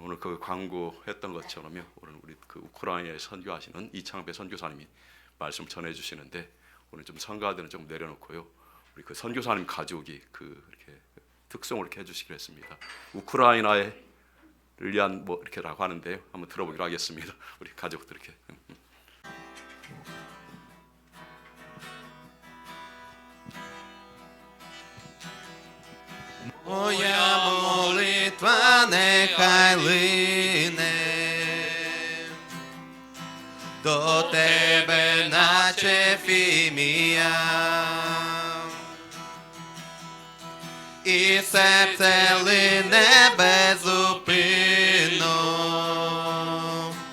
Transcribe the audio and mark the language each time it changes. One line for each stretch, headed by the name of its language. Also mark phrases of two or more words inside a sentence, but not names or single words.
Korean: 오늘 그 광고했던 것처럼요. 오늘 우리 그 우크라이나에 선교하시는 이창배 선교사님이 말씀 전해 주시는데 오늘 좀 성가들은 좀 내려놓고요. 우리 그 선교사님 가족이 그 이렇게 특송을 이렇게 해주시기로 했습니다. 우크라이나를 위한 뭐 이렇게라고 하는데요. 한번 들어보기로 하겠습니다. 우리 가족들 이렇게.
Ukrainian: Моя молитва нехай лине до тебе, наче фімія, і серце лине безупинно.